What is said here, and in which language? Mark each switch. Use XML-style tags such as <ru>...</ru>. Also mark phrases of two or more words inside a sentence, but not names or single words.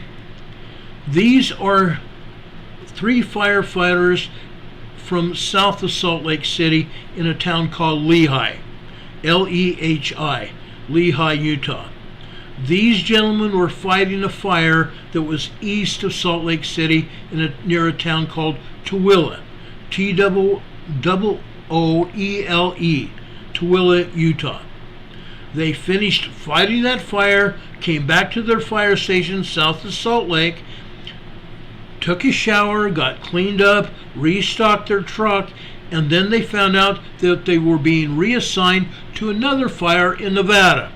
<en>These are 3 firefighters from south of Salt Lake City in a town called Lehi. L-E-H-I. Lehi, Utah. These gentlemen were fighting a fire that was east of Salt Lake City near a town called Tooele. T-O-O-E-L-E. Tooele, Utah. They finished fighting that fire, came back to their fire station south of Salt Lake, took a shower, got cleaned up, restocked their truck, and then they found out that they were being reassigned to another fire in Nevada.</en>